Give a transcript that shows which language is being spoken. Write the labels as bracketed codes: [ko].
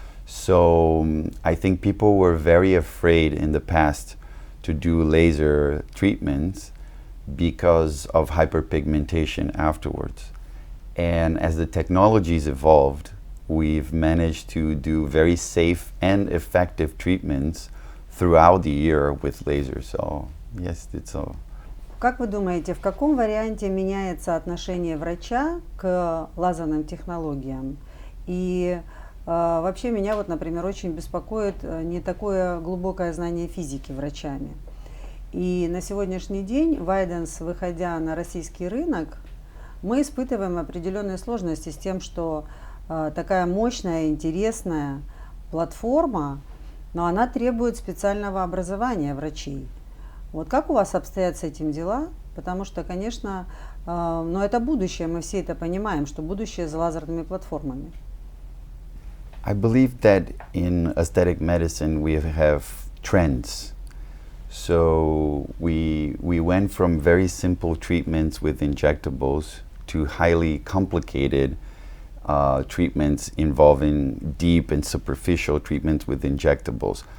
[en] So I think people were very afraid in the past to do laser treatments because of hyperpigmentation afterwards. And as the technologies evolved, we've managed to do very safe and effective treatments throughout the year with lasers. So yes, it's a... [ru] Как вы думаете, в каком варианте меняется отношение врача к лазерным технологиям? И вообще меня вот, например, очень беспокоит не такое глубокое знание физики врачами. И на сегодняшний день Vydence, выходя на российский рынок, мы испытываем определенные сложности с тем, что такая мощная, интересная платформа, но она требует специального образования врачей. Вот как у вас обстоят с этим дела? Потому что, конечно, но это будущее, мы все это понимаем, что будущее за лазерными платформами. [en] I believe that in aesthetic medicine we have trends. So we went from very simple treatments with injectables to highly complicated treatments involving deep and superficial treatments with injectables.